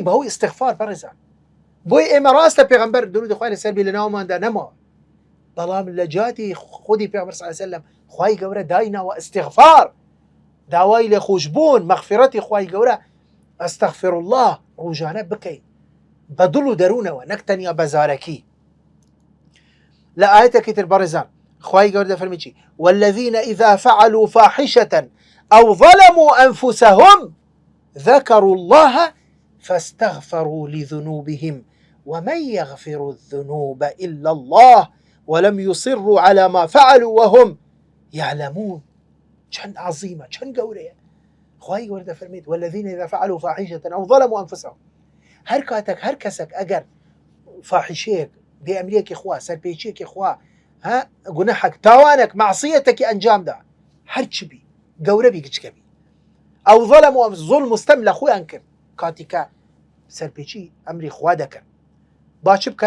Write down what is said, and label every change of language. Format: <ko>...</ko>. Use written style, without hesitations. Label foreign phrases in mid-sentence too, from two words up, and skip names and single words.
<ckb>بەهۆی ئیستیغفار بەڕێزان. بۆی ئێمە ڕاستە پێغەمبەر درود خوای لەسەر بێ لە ناوماندا نەماوە، بەڵام لە جاتی خودی پێغەمبەر</ckb> <ar>صلی الله علیه وسلم</ar> <ckb>خوای گەورە دایناوە ئیستیغفار، داوای لێخۆشبوون مەغفیرەتی خوای گەورە</ckb> <ar>ئەستەغفر الله</ar> <ckb>ڕۆژانە بکەین بە دڵ و دەروونەوە نەک تەنیا بە زارەکی. لە ئاەتێکی تر بەڕێزان خوای گەورە دەفەرمێ چی؟</ckb> <ar>والذین إذا فعلوا فاحشة أو ظلموا أنفسهم ذكروا الله فاستغفروا لذنوبهم ومن يغفر الذنوب إلا الله ولم يصروا على ما فعلوا وهم يعلمون.</ar> <ckb>چەند عظیمە چەند گەورەیە. خوای گەورە دەفەرمێت</ckb> <ar>والذین إذا فعلوا فاحشة أو ظلموا أنفسهم.</ar> <ckb>هەر کاتێک هەر کەسێک ئەگەر فاحشەیەک بێئەمریەکی خوا سەرپێچیەکی خوا گونەحێک تاوانێک معسیەتێکی ئەنجامدا هەر چی بی گەورە بی کچکە بی ئەو ظلموا ظلم مستەم لە خۆیان کرد کاتیکە سەرپێچی ئەمری خوا دەکەن با چ بکەن؟</ckb>